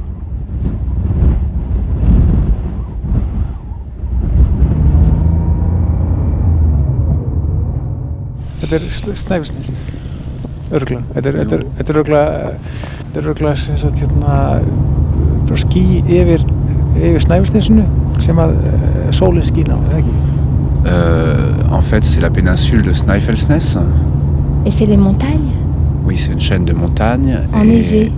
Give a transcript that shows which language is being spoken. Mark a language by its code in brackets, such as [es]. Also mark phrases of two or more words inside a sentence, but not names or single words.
[is] Þetta Snæfellsnes, örugglega. Þetta er örugglega sem sagt bara ský yfir Snæfellsnesinu sem að sólin skín á, eða ekki? [fr] En fait, c'est la péninsule de Snæfellsnes. Et c'est les montagnes? Oui, c'est une chaîne de montagnes. Enneigées.